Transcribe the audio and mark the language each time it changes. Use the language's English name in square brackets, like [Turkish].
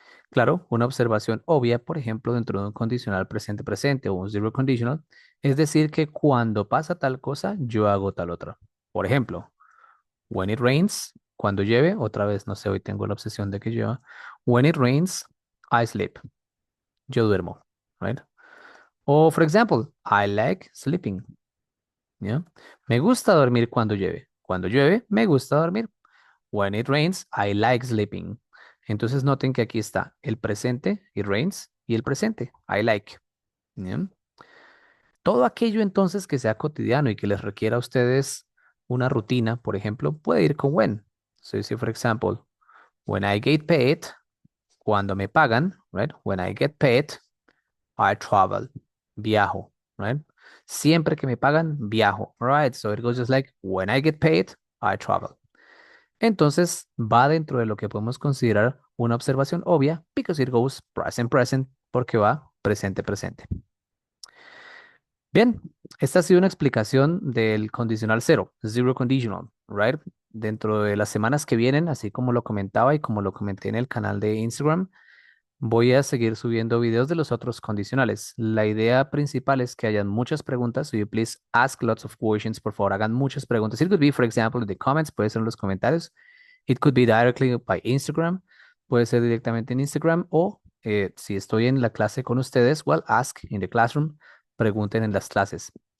[Spanish] Claro, una observación obvia, por ejemplo, dentro de un condicional presente presente o un zero conditional, es decir que cuando pasa tal cosa, yo hago tal otra. Por ejemplo, [English] when it rains, [Spanish] cuando llueve, otra vez, no sé, hoy tengo la obsesión de que llueva. [English] When it rains, I sleep. [Spanish] Yo duermo, [English] right? O, for example, I like sleeping. [Spanish] ¿Ya? Me gusta dormir cuando llueve. Cuando llueve, me gusta dormir. [English] When it rains, I like sleeping. [Spanish] Entonces noten que aquí está el presente, [English] it rains, [Spanish] y el presente, [English] I like. [Spanish] ¿Ya? Todo aquello entonces que sea cotidiano y que les requiera a ustedes una rutina, por ejemplo, puede ir con when. [English] So, si, for example, when I get paid, [Spanish] cuando me pagan, [English] right? When I get paid, I travel, [Spanish] viajo, [English] right? [Spanish] Siempre que me pagan, viajo, [English] right? So it goes just like, when I get paid, I travel. [Spanish] Entonces va dentro de lo que podemos considerar una observación obvia, [English] because it goes present present, [Spanish] porque va presente presente. Bien, esta ha sido una explicación del condicional cero, zero conditional, right? Dentro de las semanas que vienen, así como lo comentaba y como lo comenté en el canal de Instagram, voy a seguir subiendo videos de los otros condicionales. La idea principal es que hayan muchas preguntas. [English] So you please ask lots of questions. [Spanish] Por favor, hagan muchas preguntas. [English] It could be, for example, in the comments, [Spanish] puede ser en los comentarios. [English] It could be directly by Instagram. [Spanish] Puede ser directamente en Instagram o si estoy en la clase con ustedes, [English] well, ask in the classroom. [Spanish] Pregunten en las clases.